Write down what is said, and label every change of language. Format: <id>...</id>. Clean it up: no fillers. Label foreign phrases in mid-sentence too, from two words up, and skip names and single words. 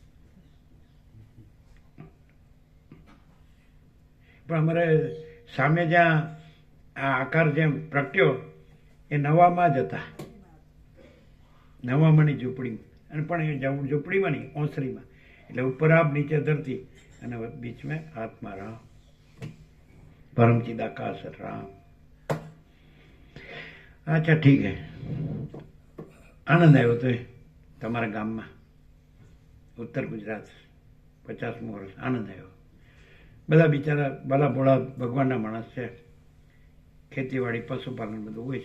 <gu>પણ અમારે સામે જ્યાં આ આકાર જેમ પ્રગટ્યો એ નવામાં જ હતા, નવામાંની ઝૂંપડી. અને પણ એ ઝૂંપડીમાં નહીં, ઓસરીમાં. એટલે ઉપર આપ નીચે ધરતી અને</gu> <hi>बीच में आत्मा राम, परमचिद आकाश राम. अच्छा ठीक है.</hi> <gu>આનંદ આવ્યો તો તમારા ગામમાં, ઉત્તર ગુજરાત 50મું વર્ષ. આનંદ આવ્યો. બધા બિચારા ભલા ભોળા ભગવાનના માણસ છે. ખેતીવાડી પશુપાલન બધું હોય છે.</gu>